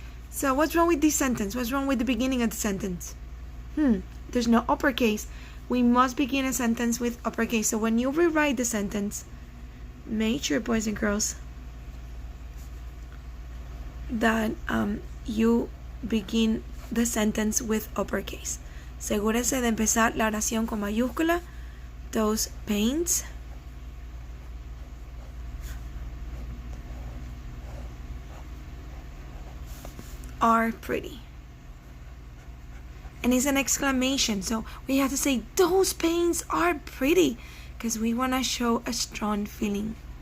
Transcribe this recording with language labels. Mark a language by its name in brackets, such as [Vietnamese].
[English] So what's wrong with this sentence? What's wrong with the beginning of the sentence? There's no uppercase. We must begin a sentence with uppercase. So when you rewrite the sentence, make sure, boys and girls, that you begin the sentence with uppercase. [Spanish] Asegúrese de empezar la oración con mayúscula. [English] Those paints are pretty. And it's an exclamation, so we have to say those paints are pretty because we want to show a strong feeling.